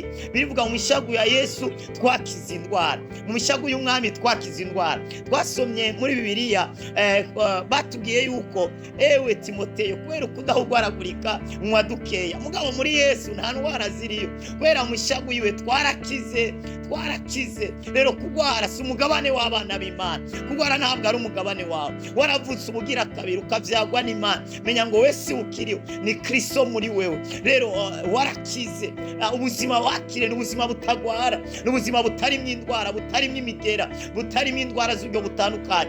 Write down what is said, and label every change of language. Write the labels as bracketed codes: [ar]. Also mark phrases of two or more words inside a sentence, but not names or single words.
[rn] Birivuga mu mishagu ya Yesu twakiza indwara, mu mishagu y'umwami twakiza indwara. Twasomye muri Bibiliya batubwiye yuko ewe Timoteyo, kubera ukudahugwaragurika unywa dukeya, mugabo muri Yesu nta ndwara ziriyo. Kubera mu mishagu yiwe twarakize. Rero kugwara si umugabane w'abana b'Imana. Kugwara ntabwo ari umugabane wawe. Waravutse ubugira kabiri ukavyagwa n'Imana, menya ngo we si ukiriho, ni Kristo muri wewe. Rero warakize. Ubuzima wakire n'ubuzima butagwara, n'ubuzima butarimo indwara, butarimo imigera, butarimo indwara z'ubwo butandukanye.